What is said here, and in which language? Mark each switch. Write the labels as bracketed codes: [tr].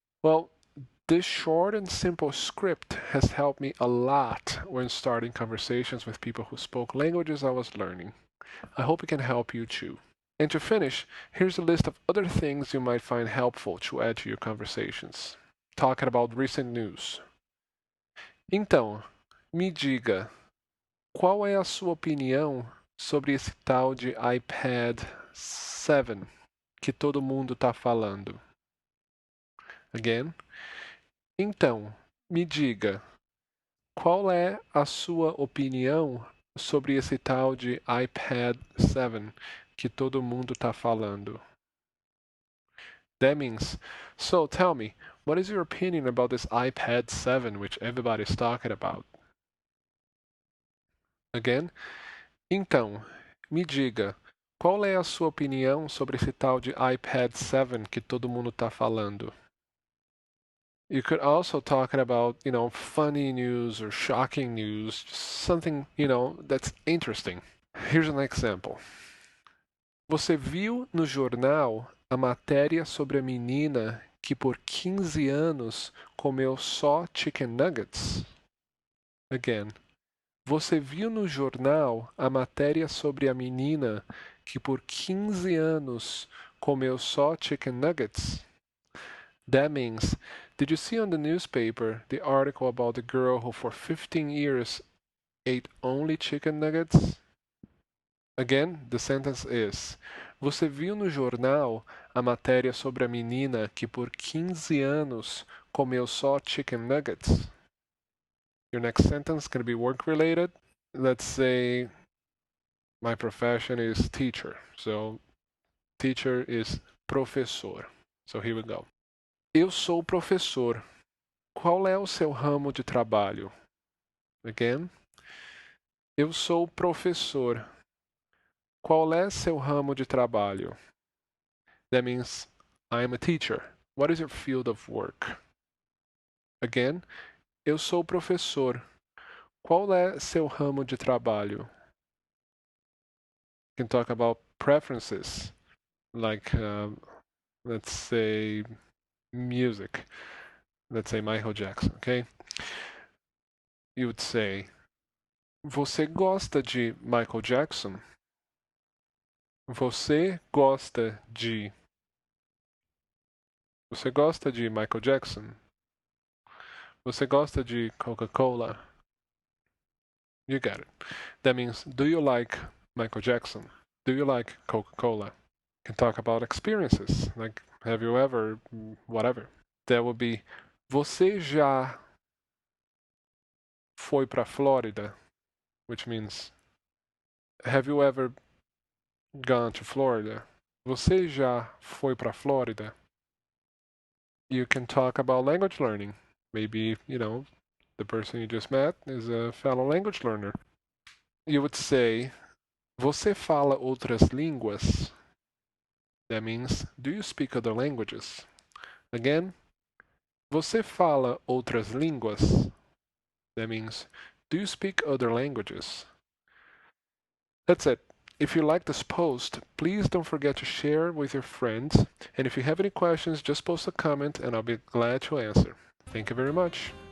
[en] Well, this short and simple script has helped me a lot when starting conversations with people who spoke languages I was learning. I hope it can help you too. And to finish, here's a list of other things you might find helpful to add to your conversations. Talking about recent news. [pt] Então, Me diga, qual é a sua opinião sobre esse tal de iPad 7 que todo mundo está falando? [en] Again. [pt] Então, me diga, qual é a sua opinião sobre esse tal de iPad 7 que todo mundo está falando? [en] That means, so tell me, what is your opinion about this iPad 7 which everybody's talking about? Again, [pt] então, me diga, qual é a sua opinião sobre esse tal de iPad 7 que todo mundo está falando? [en] You could also talk about, funny news or shocking news, just something, that's interesting. Here's an example. [pt] Você viu no jornal a matéria sobre a menina que por 15 anos comeu só chicken nuggets? [en] Again. [pt] Você viu no jornal a matéria sobre a menina que por 15 anos comeu só chicken nuggets? That means, did you see on the newspaper the article about the girl who for 15 years ate only chicken nuggets? [en] Again, the sentence is: [pt] Você viu no jornal a matéria sobre a menina que por 15 anos comeu só chicken nuggets? [en] Your next sentence can be work related. Let's say my profession is teacher. So teacher is professor. So here we go. [pt] Eu sou professor. Qual é o seu ramo de trabalho? [en] Again. [pt] Eu sou professor. Qual é seu ramo de trabalho? [en] That means I'm a teacher. What is your field of work? Again. [pt] Eu sou professor. Qual é seu ramo de trabalho? [en] You can talk about preferences, like let's say music. Let's say Michael Jackson, okay? You would say, [pt] você gosta de Michael Jackson? Você gosta de. Você gosta de Michael Jackson? Você gosta de Coca-Cola? [en] You got it. That means, do you like Michael Jackson? Do you like Coca-Cola? You can talk about experiences, like, have you ever, whatever. That would be, [pt] você já foi para Flórida? [en] Which means, have you ever gone to Florida? [pt] Você já foi para Flórida? [en] You can talk about language learning. Maybe, the person you just met is a fellow language learner. You would say, [pt] você fala outras línguas? [en] That means, do you speak other languages? [pt] Again, você fala outras línguas? [en] That means, do you speak other languages? That's it. If you like this post, please don't forget to share with your friends. And if you have any questions, just post a comment and I'll be glad to answer. Thank you very much.